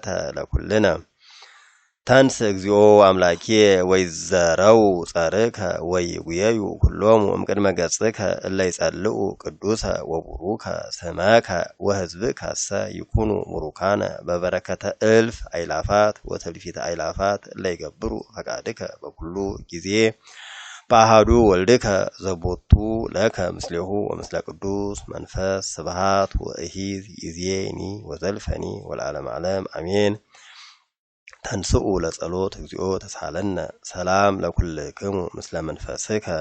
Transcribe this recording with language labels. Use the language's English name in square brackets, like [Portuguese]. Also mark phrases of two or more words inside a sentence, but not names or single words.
[Geez] ለኩልነ ተንስ እግዚኦ አምላኪየ ወይዘረው ጸርከ ወይጉየዩ ኩሎሙ እምቅድመ ገጽከ እለ ይጸልኡ ቅዱሰ ወቡሩከ ስመከ ወሕዝብከሰ ይኩኑ ቡሩካነ በበረከተ እልፍ አይላፋት ወትልፊተ አይላፋት እለ ይገብሩ ፈቃድከ በኩሉ ጊዜ በአሐዱ ወልድከ ዘቦቱ ለከ ምስሌሁ ወምስለ ቅዱስ መንፈስ ስብሐት ወእሂዝ ይእዜኒ ወዘልፈኒ ወለዓለመ ዓለም አሜን። ተንስኡ ለጸሎት እግዚኦ ተሳለነ ሰላም ለኩልክሙ ምስለ መንፈስከ